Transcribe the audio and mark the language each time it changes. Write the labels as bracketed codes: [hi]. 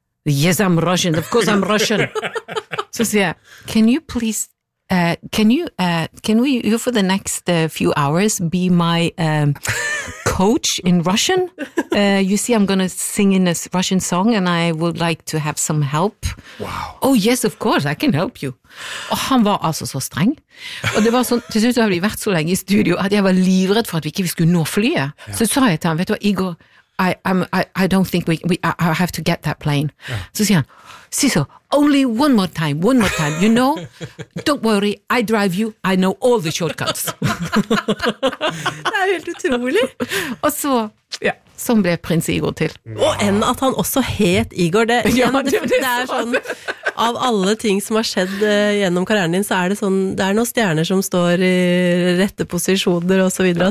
[en] Yes, I'm Russian, of course I'm Russian. [no] Så sier jeg, [en] can you for the next few hours be my coach in Russian? You see, I'm going to sing in a Russian song and I would like to have some help. Wow. Oh yes, of course, I can help you. [no] Og han var altså så streng. Og det var sånn, til slutt hadde vi vært så lenge i studio at jeg var livredd for at vi ikke skulle nå flyet. Ja. Så sa jeg til han, vet du hva, Igor, [en] I don't think we I have to get that plane. Yeah. [no] Så sier han, [en] Sissel, only one more time, you know? Don't worry, I drive you, I know all the shortcuts. [no] Det helt utrolig. Og så, ja, sånn ble prins Igor til. Wow. Og enn at han også het Igor, det, igjen, ja, det er sånn, av alle ting som har skjedd gjennom karrieren din, så er det sånn, det noen stjerner som står I rette posisjoner og så videre.